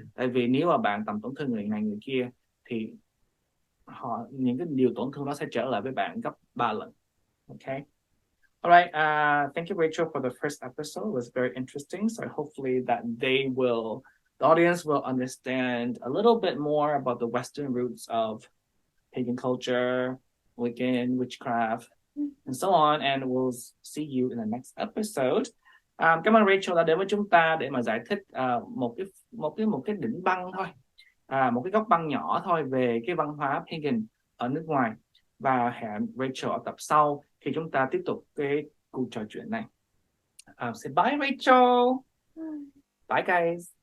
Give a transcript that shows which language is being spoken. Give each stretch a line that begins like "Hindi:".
Vietnamese: Tại vì nếu mà bạn tầm tổn thương người này người kia, thì những cái điều tổn thương nó sẽ trở lại với bạn gấp 3 lần.
English: Okay. All right. Thank you, Rachel, for the first episode. It was very interesting. So hopefully that the audience will understand a little bit more about the Western roots of pagan culture, Wiccan, witchcraft, and so on. And we'll see you in the next episode.
Vietnamese: Cảm ơn Rachel đã đến với chúng ta để mà giải thích một cái đỉnh băng thôi, một cái góc băng nhỏ thôi về cái văn hóa pagan ở nước ngoài. Và hẹn Rachel ở tập sau khi chúng ta tiếp tục cái cuộc trò chuyện này.
English: Say bye, Rachel. Bye, guys.